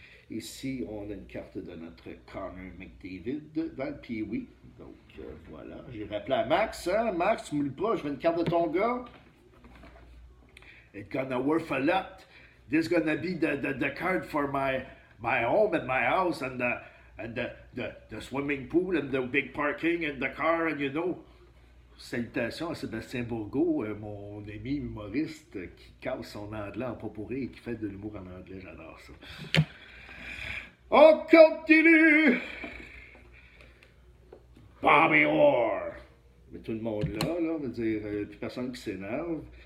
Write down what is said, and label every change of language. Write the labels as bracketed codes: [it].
[fr] Ici, on a une carte de notre Connor McDavid dans le Pee-Wee. Donc, voilà. J'ai rappelé à Max. Hein? Max, tu m'oublies pas, je veux une carte de ton gars. [en] It's gonna worth a lot. This gonna be the card for my home and my house and the swimming pool and the big parking and the car and you know. [fr] Salutations à Sébastien Bourgault, mon ami humoriste qui casse son anglais en potpourri et qui fait de l'humour en anglais. J'adore ça. On continue! Bobby Orr! Mais tout le monde là, on veut dire, plus personne qui s'énerve.